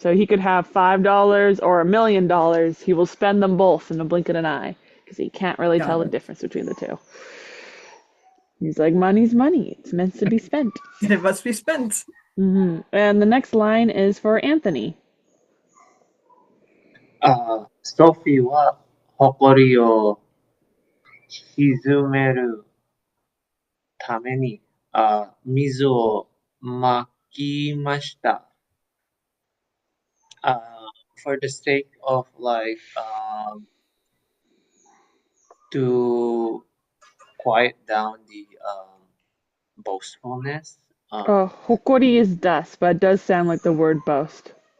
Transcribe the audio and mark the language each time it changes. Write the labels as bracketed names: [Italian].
[English] So he could have $5 or $1,000,000. He will spend them both in the blink of an eye because he can't really tell the it. difference between the two. He's like money's money; it's meant to be spent. It must be spent. And the next line is for Anthony. [Japanese] ソフィーは誇りを沈めるために、水をまきました。 [English] uh, for the sake of like to quiet down the boastfulness. Hokori is dust, but it does sound like the word boast.